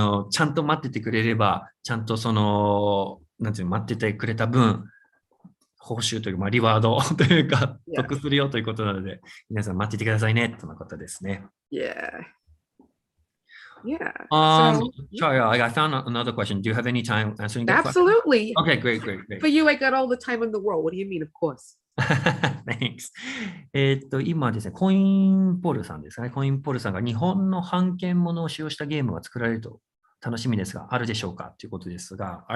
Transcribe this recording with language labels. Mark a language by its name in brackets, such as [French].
[Japanese] ちゃんと待っててくれれば、ちゃんとなんていうの、待っててくれた分、報酬というか、リワードというか、得するよということなので、皆さん待っててくださいね、とのことですね。 [English] Yeah. Yeah. Sorry, I found another question. Do you have any time answering that Absolutely. question? Okay, great. For you, I got all the time in the world. What do you mean, of course? Thanks. [Japanese] 今ですね、コインポルさんですね。コインポルさんが日本の版権ものを使用したゲームが作られると楽しみですが、あるでしょうかということですが。